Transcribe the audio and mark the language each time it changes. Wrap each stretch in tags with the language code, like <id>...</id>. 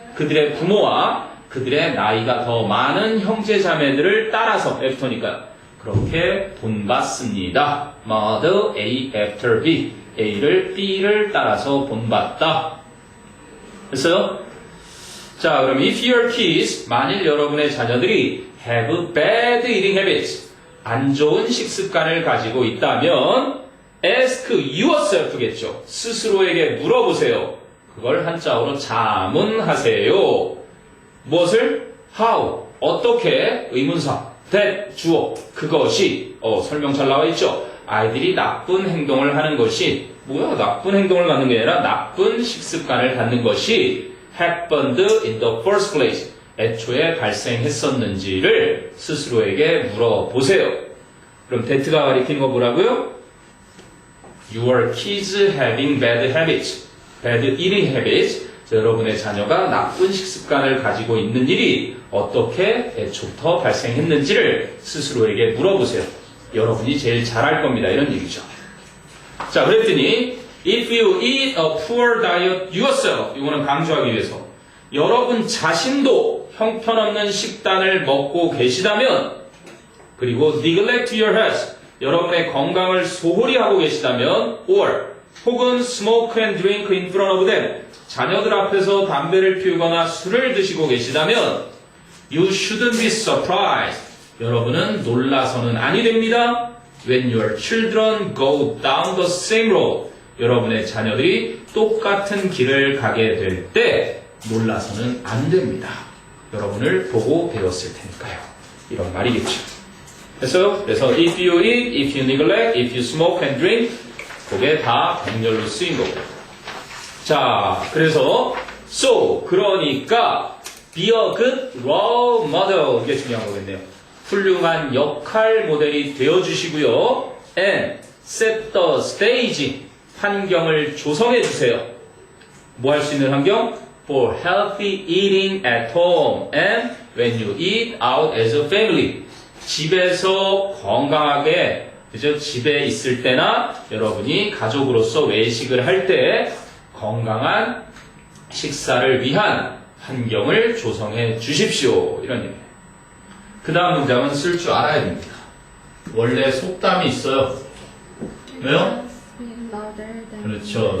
<ko>그들의 부모와 그들의 나이가 더 많은 형제 자매들을 따라서 after니까 그렇게 본받습니다.</ko> <en>Model A after B.</en> <ko>A를 B를 따라서 본받다. 됐어요? 자, 그럼</ko> <en>if your kids,</en> <ko>만일 여러분의 자녀들이</ko> <en>have bad eating habits,</en> <ko>안 좋은 식습관을 가지고 있다면</ko> <en>ask yourself</en> <ko>겠죠. 스스로에게 물어보세요. 그걸 한자어로 자문하세요. 무엇을? how, 어떻게, 의문사, that, 주어, 그것이, 설명 잘 나와 있죠. 아이들이 나쁜 행동을 하는 것이, 뭐야, 나쁜 행동을 갖는 게 아니라 나쁜 식습관을 갖는 것이</ko> <en>happened in the first place.</en> <ko>애초에 발생했었는지를 스스로에게 물어보세요. 그럼 that가 가리키는 거 뭐라고요?</ko> <en>Your kids having bad habits. bad eating habits.</en> <ko>여러분의 자녀가 나쁜 식습관을 가지고 있는 일이 어떻게 애초부터 발생했는지를 스스로에게 물어보세요. 여러분이 제일 잘할 겁니다. 이런 얘기죠. 자, 그랬더니</ko> <en>if you eat a poor diet yourself,</en> <ko>이거는 강조하기 위해서 여러분 자신도 형편없는 식단을 먹고 계시다면, 그리고</ko> <en>neglect your health,</en> <ko>여러분의 건강을 소홀히 하고 계시다면, or 혹은</ko> <en>smoke and drink in front of them,</en> <ko>자녀들 앞에서 담배를 피우거나 술을 드시고 계시다면</ko> <en>you shouldn't be surprised,</en> <ko>여러분은 놀라서는 아니 됩니다.</ko> <en>when your children go down the same road,</en> <ko>여러분의 자녀들이 똑같은 길을 가게 될 때 놀라서는 안 됩니다. 여러분을 보고 배웠을 테니까요. 이런 말이겠죠.</ko> <en>그래서 if you eat, if you neglect, if you smoke and drink,</en> <ko>그게 다 병렬로 쓰인 거고. 자, 그래서 so, 그러니까</ko> <en>be a good role model,</en> <ko>이게 중요한 거겠네요. 훌륭한 역할 모델이 되어주시고요.</ko> <en>and set the stage,</en> <ko>환경을 조성해 주세요. 뭐 할 수 있는 환경?</ko> <en>for healthy eating at home and when you eat out as a family.</en> <ko>집에서 건강하게, 그죠? 집에 있을 때나 여러분이 가족으로서 외식을 할 때 건강한 식사를 위한 환경을 조성해 주십시오. 이런 얘기예요. 그 다음 문장은 쓸 줄 알아야 됩니다. 원래 속담이 있어요. 왜요? 그렇죠.</ko>